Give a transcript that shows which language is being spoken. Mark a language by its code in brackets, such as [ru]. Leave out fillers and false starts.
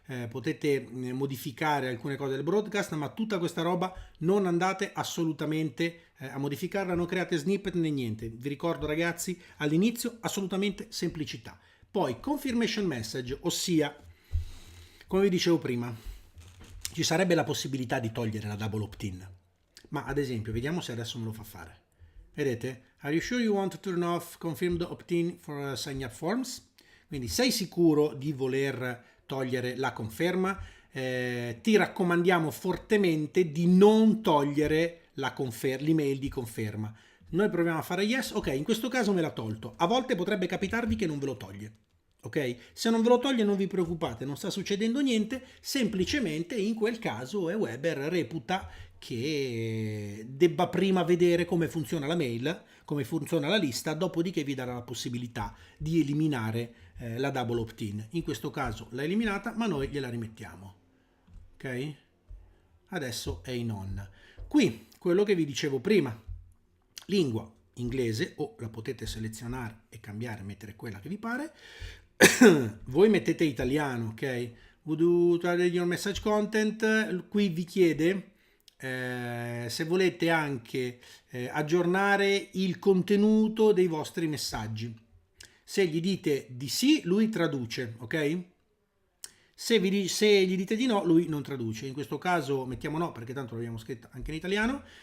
[it] Potete modificare alcune cose del broadcast, ma tutta questa roba non andate assolutamente a modificarla, non create snippet né niente. Vi ricordo, ragazzi, all'inizio assolutamente semplicità. Poi confirmation message, ossia, come vi dicevo prima, ci sarebbe la possibilità di togliere la double opt-in, ma ad esempio, vediamo se adesso me lo fa fare. Vedete? [en] Are you sure you want to turn off confirmed opt-in for sign up forms? [it] Quindi sei sicuro di voler togliere la conferma? Ti raccomandiamo fortemente di non togliere l'email di conferma. Noi proviamo a fare yes, ok, in questo caso me l'ha tolto. A volte potrebbe capitarvi che non ve lo toglie. Ok? Se non ve lo toglie non vi preoccupate, non sta succedendo niente, semplicemente in quel caso Weber reputa che debba prima vedere come funziona la mail, come funziona la lista, dopodiché vi darà la possibilità di eliminare la double opt-in. In questo caso l'ha eliminata, ma noi gliela rimettiamo. Ok? Adesso è in on. Qui, quello che vi dicevo prima, lingua inglese, o la potete selezionare e cambiare, mettere quella che vi pare. Voi mettete italiano, ok? [en] Would you try your message content? [it] Qui vi chiede se volete anche aggiornare il contenuto dei vostri messaggi. Se gli dite di sì, lui traduce, ok? Se gli dite di no, lui non traduce. In questo caso mettiamo no, perché tanto l'abbiamo scritto anche in italiano.